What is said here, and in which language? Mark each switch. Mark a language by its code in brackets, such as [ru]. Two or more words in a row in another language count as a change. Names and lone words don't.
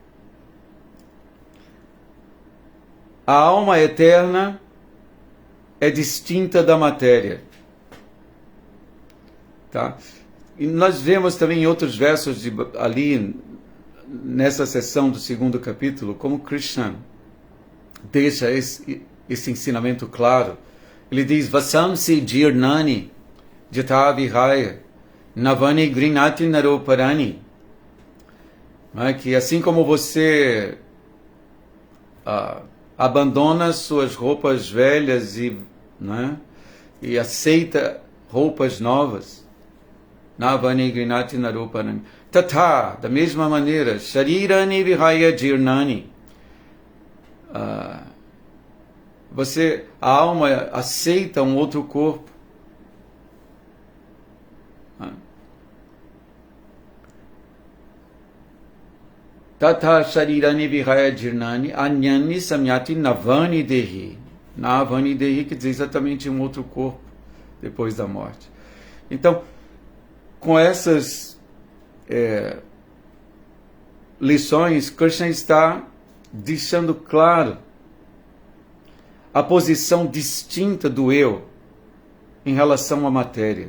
[pt] A alma eterna é distinta da matéria. Tá? E nós vemos também em outros versos ali, nessa seção do 2º capítulo, como Krishna deixa esse ensinamento claro. Ele diz, [sa] वासांसि जीर्णानि जथ विहाय नवानि ग्रिनति नरोपरानि. [pt] Que assim como você abandona suas roupas velhas e aceita roupas novas, [sa] नवानि ग्रिनति नरोपरानि. Tatha, [pt] da mesma maneira, [sa] शरीराणि विहाय जीर्णानि. [pt] A alma aceita um outro corpo. [sa] तत शरीराणि विहाय जीर्णानि अन्यानि संयाति नवानि देही. नवानि देही [pt] quer dizer exatamente um outro corpo depois da morte. Então, com essas lições, Krishna está deixando claro a posição distinta do eu em relação à matéria.